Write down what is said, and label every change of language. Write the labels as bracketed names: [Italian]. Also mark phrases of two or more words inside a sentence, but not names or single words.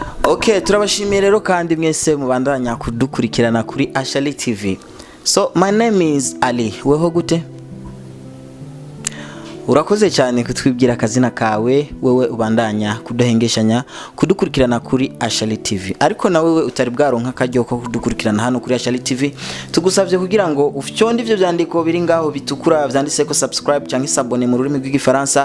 [Rundi] Okay, turabashimiye rero kandi mwese mubandanya kudukurikirana kuri Ashali TV. [English] So my name is Ali. [Rundi] Weho gute? Urakoze cyane kutwibwira akazina kawe, wewe ubandanya kudahengeshanya kudukurikirana kuri Ashali TV. Ariko na wewe utari bwaronka kajyo ko kudukurikirana hano kuri Ashali TV, tugusavye kugira ngo ufyonde ivyo byandiko biri ngaho bitukura vyanditse ko subscribe cyangwa s'abone mu rurimi rw'igifaransa.